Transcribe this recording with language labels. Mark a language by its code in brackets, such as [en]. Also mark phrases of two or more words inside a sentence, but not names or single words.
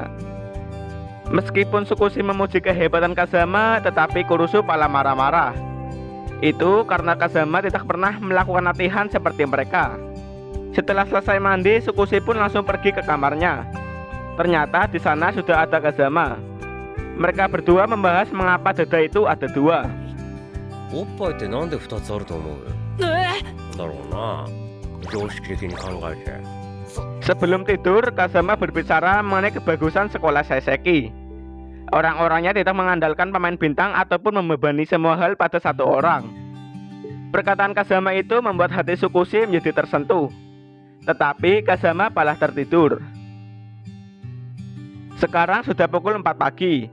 [id] Meskipun Tsukushi memuji kehebatan Kazama, tetapi Kurusu malah marah-marah. Itu karena Kazama tidak pernah melakukan latihan seperti mereka. Setelah selesai mandi, Tsukushi pun langsung pergi ke kamarnya. Ternyata di sana sudah ada Kazama. Mereka berdua membahas mengapa dada itu ada dua. [ja] おっぱいってなんで2つあると思うだろうな常識的に考えて [id] Sebelum tidur, Kazama berbicara mengenai kebagusan sekolah Seiseki. Orang-orangnya tidak mengandalkan pemain bintang ataupun membebani semua hal pada satu orang. Perkataan Kazama itu membuat hati Tsukushi menjadi tersentuh. Tetapi Kazama malah tertidur. Sekarang sudah pukul 4 pagi.